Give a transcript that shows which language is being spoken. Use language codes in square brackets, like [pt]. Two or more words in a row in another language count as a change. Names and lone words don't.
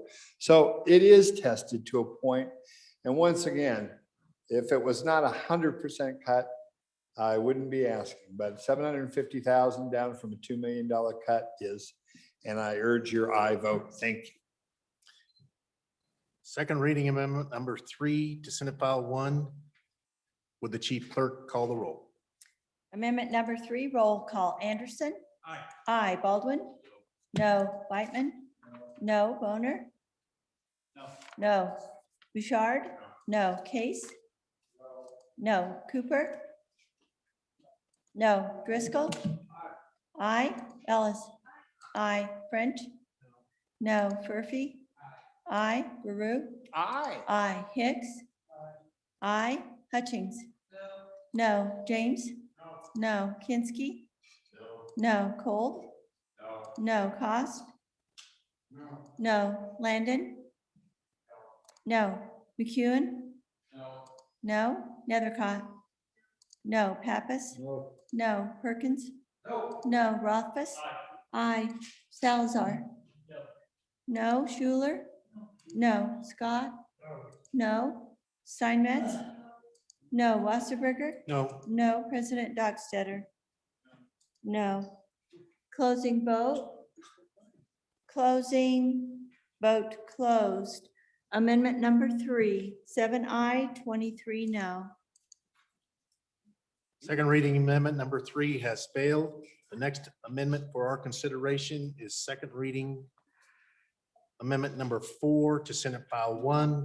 [en] So it is tested to a point. And once again, if it was not 100% cut, I wouldn't be asking, but 750,000 down from a $2 million cut is, and I urge your aye vote. Thank you. Second reading amendment number 3 to Senate File 1. Would the chief clerk call the roll? Amendment number 3, roll call. Anderson. Aye. Aye. Baldwin. No. Whitman. No. Boner. No. No. Bouchard. No. Case. No. Cooper. No. Driscoll. Aye. Ellis. Aye. French. No. Furphy. Aye. Baru. Aye. Aye. Hicks. Aye. Hutchings. No. James. No. Kinsky. No. Cole. No. Cost. No. Landon. No. McEwen. No. Nethercott. No. Pappas. No. Perkins. No. Rothfuss. Aye. Salazar. No. Schuler. No. Scott. No. Steinmetz. No. Wasserberger. No. No. President Dockstetter. No. Closing vote. Closing vote closed. Amendment number 3, 7 aye, 23 no. Second reading amendment number 3 has failed. The next amendment for our consideration is second reading amendment number 4 to Senate File 1.